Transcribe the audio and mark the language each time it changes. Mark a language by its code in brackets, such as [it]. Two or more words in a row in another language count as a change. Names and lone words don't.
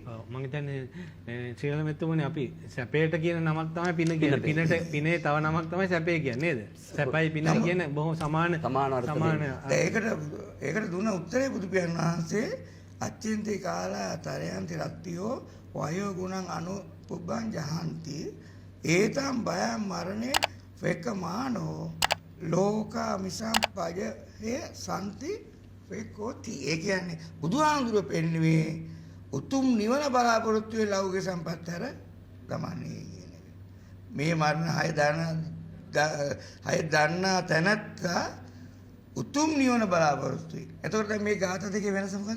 [si] ඔව් මම හිතන්නේ ශ්‍රීල මෙතුමනේ අපි සැපේට කියන නමක් තමයි පින කියන්නේ. පිනේ තව නමක් තමයි සැපේ කියන්නේ නේද? සැපයි පිනයි කියන බොහොම සමාන ඒකට දුන්න උත්තරේ බුදු පියාණන් වහන්සේ [pi] අච්චින්ති කාලා තරයන්ති රත්තියෝ වයෝ ගුණං අනු පුබ්බං ජහන්ති ඒතම් බයං මරණේ වෙක්කමානෝ ලෝකා මිසං පජේ සම්ති වෙක්කොති. [si] ඒ කියන්නේ බුදුහාමුදුරුවෝ පෙන්වුවේ උතුම් නිවන බලාපොරොත්තු වෙ ලෞකික සම්පත් හැර ගමන්නේ කියන එක. මේ මරණ හය දන්නා තැනත්තා උතුම් නිවන බලාපොරොත්තුයි. එතකොට මේ ගාථා දෙකේ වෙනස මොකක්ද?